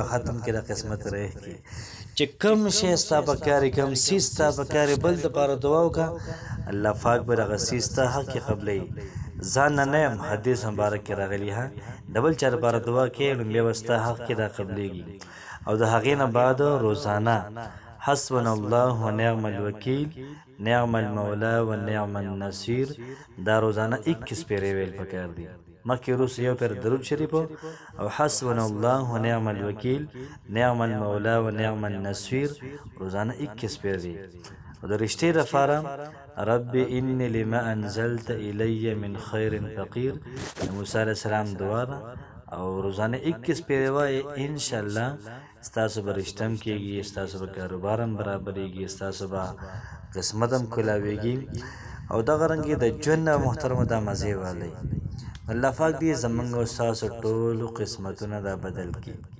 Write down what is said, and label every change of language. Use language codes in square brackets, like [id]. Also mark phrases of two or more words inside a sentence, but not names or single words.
[ps] ختم کړي د قسمت رایح کړي چې کوم شی ستا په کار کوم سیز ستا په کار بل دپاره دعا وکړه الله پاک به دغه سیز ستا حق کې قبلوي ځان نه یم حدیث مبارک کې راغلی ها د بل چا لپاره دعا کوې نو بیا به ستا حق کې دا قبلیږي او د هغې نه بعد روزانه [ar] حسبنا الله و نعم [ps] الوکیل نعم المولا و نعم النصیر دا روزانه 21 پیرې ویل پکار دي مخکې وروسته یو پیر درود شریف او [ar] حسبنا الله و نعم الوکیل نعم المولا و نعم النصیر [ps] روزانه 21 پیر دي او د رشتې لپاره [ar] رب انی لما انزلت الی من خیر فقیر [ps] د موسی علیه السلام دعا ده او روزانه 21 پیرې وایي انشاءالله ستاسو به رشته هم کېږي ستاسو به کاروبار هم برابرېږي ستاسو به قسمت هم کلاویږي او دغه رنګې د ژوند محترمو دا مزې والی الله پاک دې زموږ او ستاسو ټولو قسمتونه دا بدل کړي